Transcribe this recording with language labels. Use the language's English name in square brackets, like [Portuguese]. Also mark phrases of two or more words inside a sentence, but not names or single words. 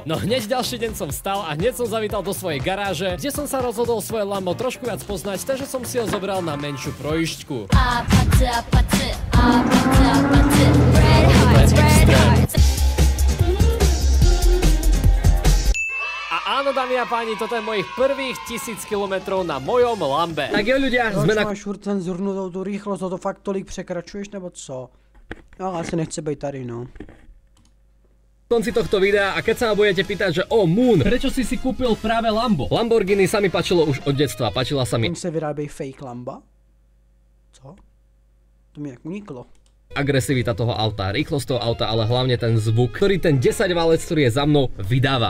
[Slovak] No hneď ďalší deň som vstal a hneď som zavítal do svojej garáže, kde som sa rozhodol svoje Lambo trošku viac poznať, takže som si ho zobral na menšiu projížďku. Áno, dámy a páni, toto je mojich prvých 1000 km na mojom Lambe. Tak jo ľudia, sme na... [Czech] Máš furt cenzurnutou tu rychlost, to fakt tolik překračuješ, nebo co? No, asi nechce být tady, no. [Slovak] konci tohto videa a keď sa ma budete pýtať, že Moon, prečo si kúpil práve Lambo? Lamborghini sa mi páčilo už od detstva, páčila sa mi... [Czech] Oni se vyrábějí fake Lamba? Co? To mi jak uniklo. [Slovak] Agresivita toho auta, rýchlosť toho auta, ale hlavne ten zvuk, ktorý ten 10-válec, ktorý je za mnou, vydáva.